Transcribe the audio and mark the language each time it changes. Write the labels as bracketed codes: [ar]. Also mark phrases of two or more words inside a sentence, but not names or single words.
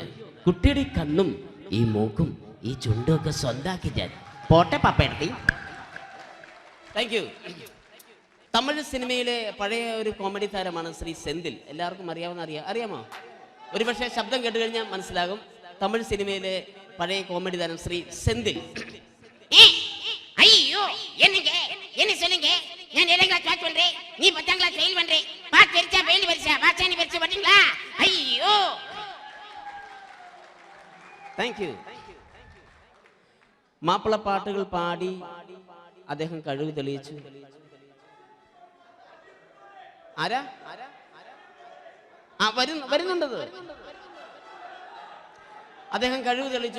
[ml] കുട്ടിയുടെ ഈ കണ്ണും ഈ മൂക്കും ഈ ചുണ്ടും ഒക്കെ സ്വന്താക്കി ഞാൻ പോട്ടെ പപ്പയെടുത്തി. [en] thank you. [ml] തമിഴ് സിനിമയിലെ പഴയ ഒരു കോമഡി താരമാണ് ശ്രീ സെന്തിൽ. എല്ലാവർക്കും അറിയാമോ? ഒരുപക്ഷെ ശബ്ദം കേട്ട് കഴിഞ്ഞാൽ മനസ്സിലാകും. തമിഴ് സിനിമയിലെ പഴയ കോമഡി താരം ശ്രീ സെന്തിൽ. [ta] ஐயோ என்ன சொல்லுங்க, நான் [en] 7th class pass [ta] பண்றேன், நீ [en] 10th class fail [ta] பண்றே. பாஸ் பெருசா ஃபெயில் பெருசா, பாஸ் நீ பெருசா பண்ணீங்களா? ஐயோ. [en] thank you. [ml] മാപ്പിള പാട്ടുകൾ പാടി അദ്ദേഹം കഴിവ് തെളിയിച്ചു. ആരാ വരുന്നുണ്ടത്? അദ്ദേഹം കഴിവ് തെളിയിച്ചു.